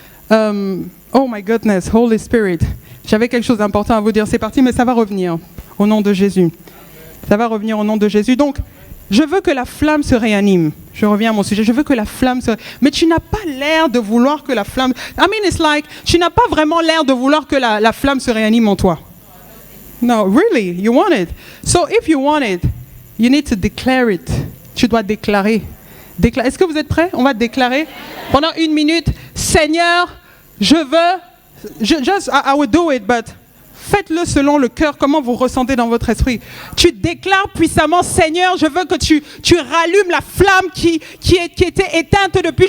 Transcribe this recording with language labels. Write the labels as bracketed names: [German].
[English] Oh my goodness, [French] Holy Spirit. J'avais quelque chose d'important à vous dire, c'est parti, mais ça va revenir au nom de Jésus. Ça va revenir au nom de Jésus. Donc, je veux que la flamme se réanime. Je reviens à mon sujet. Je veux que la flamme se... Mais tu n'as pas l'air de vouloir que la flamme... tu n'as pas vraiment l'air de vouloir que la flamme se réanime en toi. [English] No, really, you want it. So if you want it, you need to declare it. [French] Tu dois déclarer. Est-ce que vous êtes prêts? On va déclarer pendant 1 minute. Seigneur, je veux... [English] I will do it, but... [French] Faites-le selon le cœur, comment vous ressentez dans votre esprit. Tu déclares puissamment, Seigneur, je veux que tu rallumes la flamme qui était éteinte depuis.